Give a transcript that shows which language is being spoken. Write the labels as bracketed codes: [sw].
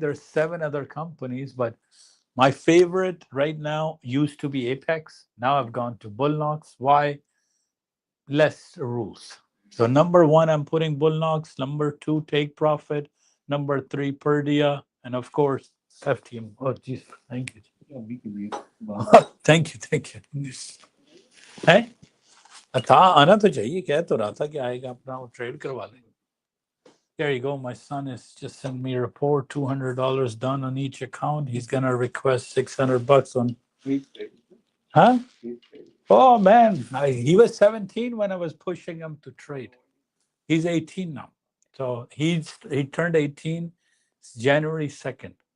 [en] There are 7 other companies, but my favorite right now used to be Apex. Now I've gone to Bullnox. Why? Less rules. So number 1, I'm putting Bullnox. Number 2, take profit. Number 3, Purdia, and of course FTM. Oh, geez, thank you. Thank you. [hi] है था आना तो चाहिए, कह तो रहा था कि आएगा अपना वो ट्रेड करवा लेंगे. [en] There you go. My son is just sent me a report, $200 done on each account. He's gonna request $600 on. Huh? Oh man, he was 17 when I was pushing him to trade. He's 18 now, so he turned 18 January 2nd.